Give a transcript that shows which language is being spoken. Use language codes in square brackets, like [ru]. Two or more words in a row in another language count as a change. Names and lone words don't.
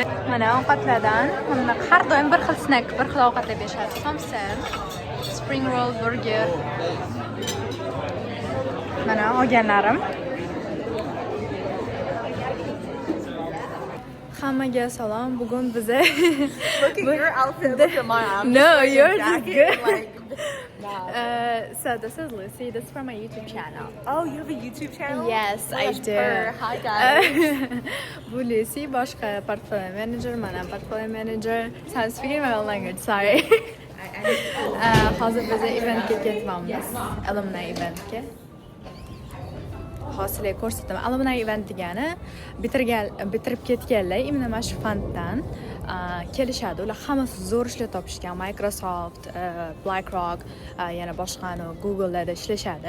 [uz] Mana ovqatlardan har doim bir xil snack, bir xil ovqatlar berishadi. Somsa, [en] spring roll, burger. [uz] Mana olganlarim. Hammaga salom. Bugun biza [en] Look at your outfit. Look at my outfit. No, yours is good. Like, So this is Lucy. This is from my YouTube channel. oh, you have a YouTube channel? Yes, I That's do. her. Hi guys. [uz] Bu Lucy, boshqa [en] portfolio manager, [uz] mana [en] portfolio manager. Sen speaking my own language, sorry. [uz] Hozir biz eventga ketyapmiz. [en] Alumni eventga. [uz] Hosilik ko'rsataman. [en] Alumni event [uz] degani bitirib ketganlar imенно mana shu fonddan kelishadi. Ular hammasi zo'r ishlar topishgan. Microsoft, BlackRock, yana boshqa Google'larda ishlashadi.